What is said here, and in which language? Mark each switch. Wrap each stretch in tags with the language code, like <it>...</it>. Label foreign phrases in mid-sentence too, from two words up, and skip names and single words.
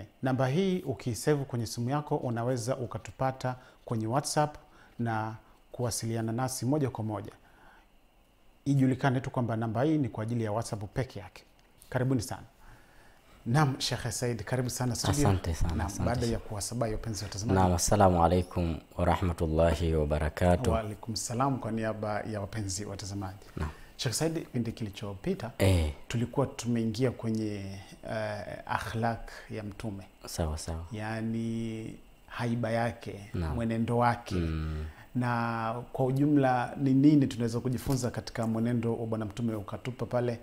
<sw>Namba hii ukisevu kwenye simu yako unaweza ukatupata kwenye WhatsApp na kuwasiliana nasi moja kwa moja. Ijulikane tu kwamba namba hii ni kwa ajili ya WhatsApp peke yake. Karibuni sana. Naam, Sheikh Said, karibu sana studio. Asante sana. Asante. Baada ya kuwasabai wapenzi watazamaji. Naam,</sw> <ar>السلام عليكم ورحمة الله وبركاته. وعليكم السلام</ar> <sw>kwa niaba ya wapenzi watazamaji. Naam. Sheikh Said, kipindi kilichopita tulikuwa tumeingia kwenye akhlaq ya Mtume. Sawa sawa. Yani haiba yake, mwenendo wake. Na kwa ujumla ni nini tunaweza kujifunza katika mwenendo wa Bwana Mtume, ukatupa pale</sw>